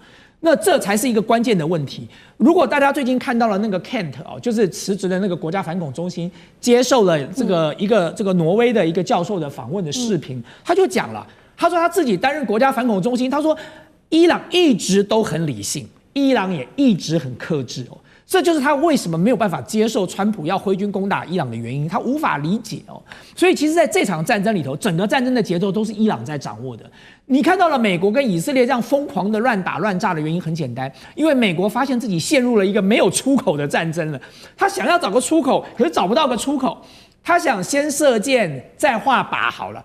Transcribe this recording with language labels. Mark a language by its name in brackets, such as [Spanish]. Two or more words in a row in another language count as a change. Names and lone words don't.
[Chinese] 那這才是一個關鍵的問題。如果大家最近看到了那個 Kent 哦，就是辭職的那個國家反恐中心接受了這個挪威的一個教授的訪問的視頻，他就講了，他說他自己擔任國家反恐中心，他說伊朗一直都很理性，伊朗也一直很克制哦。這就是他為什麼沒有辦法接受川普要揮軍攻打伊朗的原因，他無法理解哦。所以其實在這場戰爭裡頭，整個戰爭的節奏都是伊朗在掌握的。你看到了美國跟以色列這樣瘋狂的亂打亂炸的原因很簡單，因為美國發現自己陷入了一個沒有出口的戰爭了。他想要找個出口，可是找不到個出口。他想先射箭再畫靶好了。